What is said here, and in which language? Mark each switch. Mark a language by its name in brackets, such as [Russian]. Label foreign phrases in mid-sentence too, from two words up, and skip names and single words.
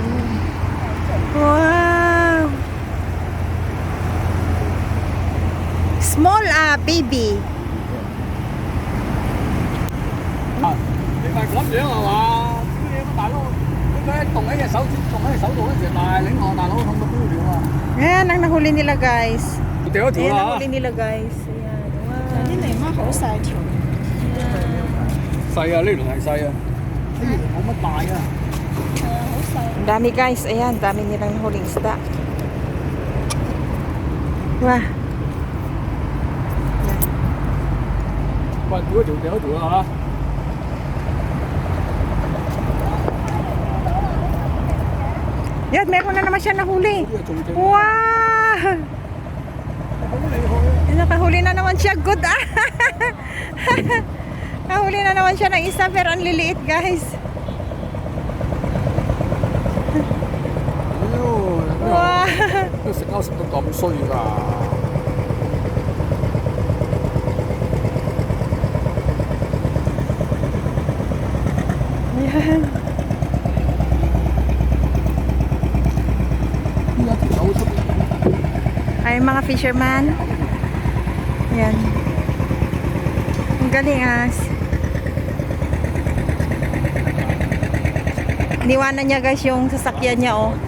[English] Wow. Small baby. [Cantonese] 係咁樣係嘛？你大佬，佢動喺隻手度嗰時大領我大佬痛到飆了啊！ [Filipino] Ayan, ang nahuli nila guys. [Cantonese] 掉咗條 [Filipino] Ayan, [Cantonese] 啦 [Filipino] nahuli nila guys. Ayan, [English] wow. [Cantonese] 啲泥媽好細條，細啊，呢輪係細啊，呢輪冇乜大啊。係啊，好細。 [Filipino] Ang dami guys. Ayan, dami nilang nahuling isda. [English] Wow. [Cantonese] 喂，掉咗條啦 [Filipino] Yan, meron na naman siya nahuli. [Cantonese] 嚇，呢個仲正。 [English] Wow! [Cantonese] 好厲害啊！ [Filipino] Nakahuli na naman siya. [English] Good ah! [Filipino] Nahuli na naman siya ng isa pero ang liliit guys. [English] Wow! [Cantonese] 食鈎食到咁衰㗎。 [Filipino] Ayan. [Cantonese] 呢一條手出嚟。 [Filipino] Ay, mga fisherman. Ayan. Ang galing as. Niwanan niya guys yung sasakyan niya oh.